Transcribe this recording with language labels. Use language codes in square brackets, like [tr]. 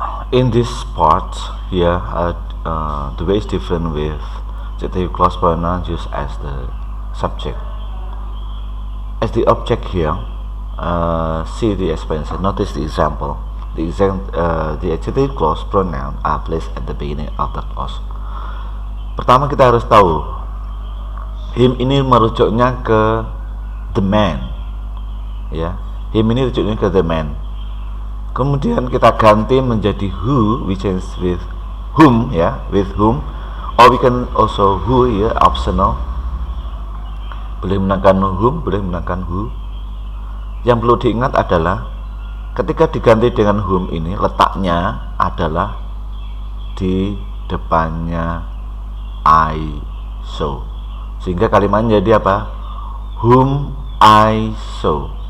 [en] In this part here, the way is different with adjective clause pronoun used as the subject. As the object here, see the expansion. Notice the example. The adjective clause pronoun are placed at the beginning of the clause. [id] Pertama kita harus tahu him ini merujuknya ke the man, ya. Him ini rujuknya ke the man. Kemudian kita ganti menjadi who, which is with whom, ya, with whom. [en] Or we can also who ya, optional. [id] Boleh menggunakan whom, boleh menggunakan who. Yang perlu diingat adalah ketika diganti dengan whom ini letaknya adalah di depannya I saw, sehingga kalimatnya jadi apa? [en] Whom I saw.